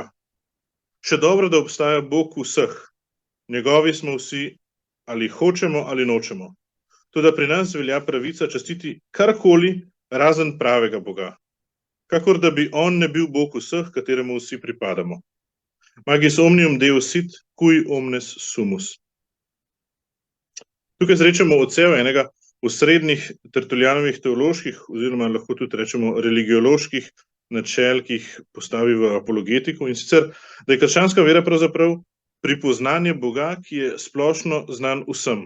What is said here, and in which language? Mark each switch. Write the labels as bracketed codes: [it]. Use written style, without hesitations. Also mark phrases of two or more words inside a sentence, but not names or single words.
[sl] Še dobro, da obstaja Bog vseh. Njegovi smo vsi, ali hočemo ali nočemo. Toda pri nas velja pravica častiti karkoli, razen pravega boga. Kakor da bi on ne bil Bog vseh, kateremu vsi pripadamo. [la] Magis omnium Deus sit, cui omnes sumus. [sl] Tukaj srečamo odsev enega osrednjih Tertullianovih teoloških, oziroma lahko tudi rečemo religioloških načel, ki jih postavi v apologetiku, in sicer, da je krščanska vera pravzaprav pripoznanje Boga, ki je splošno znan vsem.